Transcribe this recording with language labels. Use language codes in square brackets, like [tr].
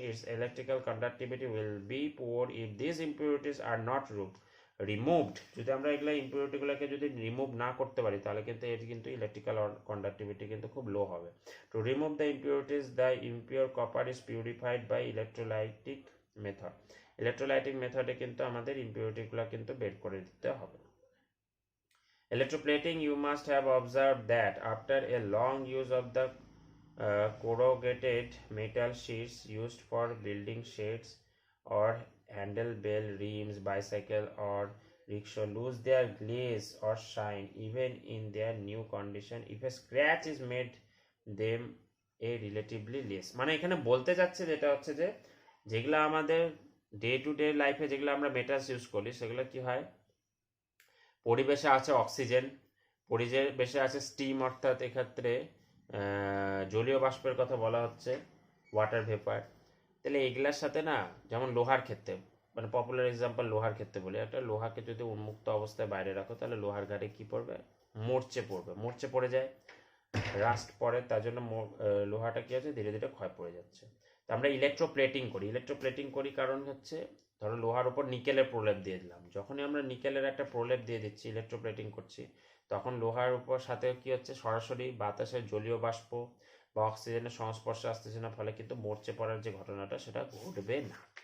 [en] its electrical conductivity will be poor if this impurities are not removed, [bn] যদি আমরা এগুলো ইম্পিউরিটিগুলোকে যদি রিমুভ না করতে পারি তাহলে কিন্তু এর কিন্তু ইলেকট্রিক্যাল কন্ডাক্টিভিটি কিন্তু খুব লো হবে। [en] to remove the impurities the impure copper is purified by electrolytic method, [bn] electrolytic মেথডে কিন্তু আমাদের ইম্পিউরিটিগুলো কিন্তু বের করে দিতে হবে। [en] Electroplating, you must have observed that after a long use of the corrugated metal sheets used for building shades or handlebell rims, bicycle or rickshaw lose their glaze or shine even in their new condition if a scratch is made them a relatively less, [bn] মানে এখানে বলতে যাচ্ছে যেটা হচ্ছে যে যেগুলো আমাদের day to day লাইফে যেগুলো আমরা মেটালস ইউজ করি সেগুলো কি হয়, পরিবেশে আছে অক্সিজেন, পরিবেশে আছে স্টিম, অর্থাৎ এক্ষেত্রে জলীয় বাষ্পের কথা বলা হচ্ছে, ওয়াটার ভেপার। তাহলে এগুলার সাথে না, যেমন লোহার ক্ষেত্রে, মানে পপুলার এক্সাম্পল লোহার ক্ষেত্রে বলি, একটা লোহাকে যদি উন্মুক্ত অবস্থায় বাইরে রাখো তাহলে লোহার ঘাটে কি পড়বে, মরচে পড়ে যায়, রাস্ট পড়ে, তার জন্য লোহাটা কি হচ্ছে ধীরে ধীরে ক্ষয় পড়ে যাচ্ছে। তো আমরা ইলেকট্রোপ্লেটিং করি কারণ হচ্ছে ধরো লোহার উপর নিকেলের প্রলেপ দিয়ে দিলাম, যখনই আমরা নিকেলের একটা প্রলেপ দিয়ে দিচ্ছি ইলেকট্রোপ্লেটিং করছি, তখন লোহার উপর সাথে কি হচ্ছে সরাসরি বাতাসের জলীয় বাষ্প বা অক্সিজেনের সংস্পর্শে আসতেছে না, ফলে কিন্তু মরচে পড়ার যে ঘটনাটা সেটা ঘটবে না।